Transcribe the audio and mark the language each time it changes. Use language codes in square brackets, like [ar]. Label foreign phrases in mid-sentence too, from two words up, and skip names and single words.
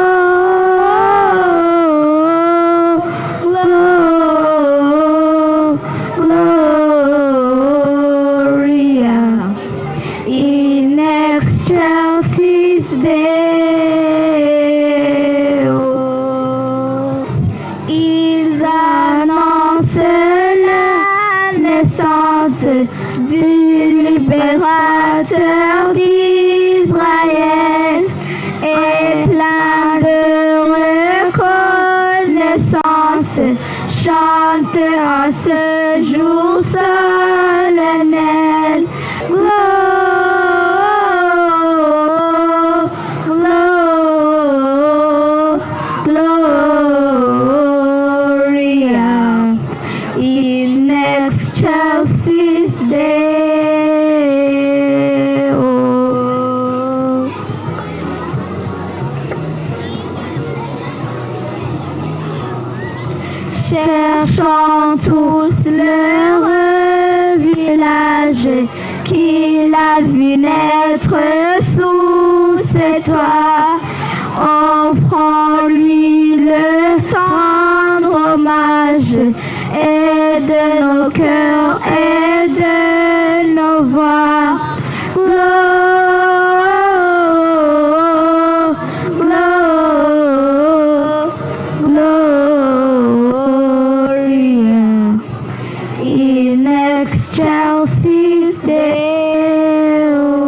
[la] Gloria in excelsis Deo. [fr] Ils annoncent la naissance du libérateur d'Israël et plein de reconnaissance chante à ce jour solennel. [la] Gloria in excelsis Deo. [fr] Cherchons tous leur village qu'il a vu naître sous ses toits. Offrons-lui le tendre hommage et de nos cœurs et de nos voix. [la] Gloria in excelsis Deo.